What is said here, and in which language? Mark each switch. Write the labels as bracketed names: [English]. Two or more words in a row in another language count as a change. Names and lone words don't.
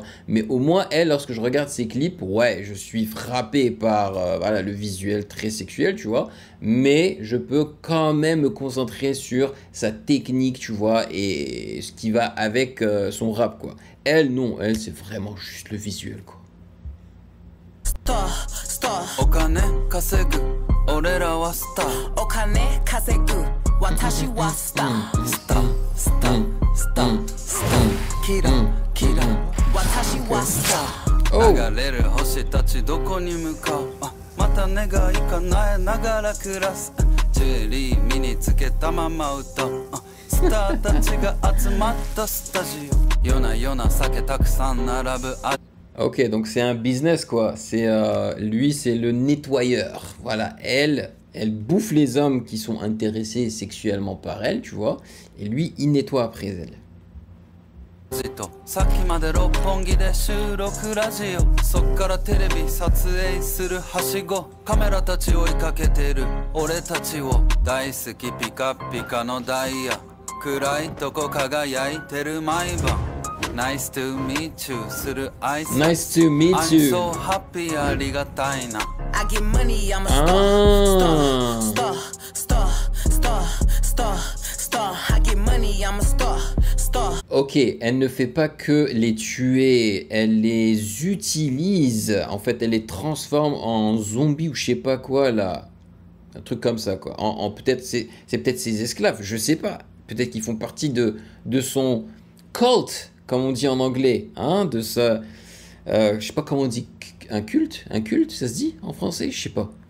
[French] Mais au moins, elle, lorsque je regarde ses clips, ouais, je suis frappé par voilà, le visuel très sexuel, tu vois. Mais je peux quand même me concentrer sur sa technique, tu vois, et ce qui va avec son rap, quoi. Elle, non, elle, c'est vraiment juste le visuel, quoi. [Japanese] お金稼ぐ俺らはスターお金稼ぐ私はスタースタースタースタースターキラキラ私はスター流れる星たちどこに向かうまた願い叶えながら暮らすジュエリー身につけたまま歌うスターたちが集まったスタジオ夜な夜な酒たくさん並ぶ [French] Ok, donc c'est un business quoi. C'est lui, c'est le nettoyeur. Voilà, elle bouffe les hommes qui sont intéressés sexuellement par elle, tu vois. Et lui, il nettoie après elle. [Japanese] さっきまで六本木で収録ラジオそっからテレビ撮影するはしごカメラたち追いかけてる俺たちを大好きピカピカのダイヤ暗いとこ輝いてる毎晩 [English] Nice to meet you [Japanese] する挨拶 [English] Nice to meet you I'm so happy [Japanese] ありがたいな [English] I get money I'm a star star star star star star I get money I'm a star star [French] Ok, elle ne fait pas que les tuer, elle les utilise. En fait, elle les transforme en zombies ou je sais pas quoi là. Un truc comme ça quoi. Peut-être c'est peut-être ses esclaves, je sais pas. Peut-être qu'ils font partie de son cult, comme on dit en anglais, hein, de ça, je sais pas comment on dit, un culte, ça se dit en français, je sais pas.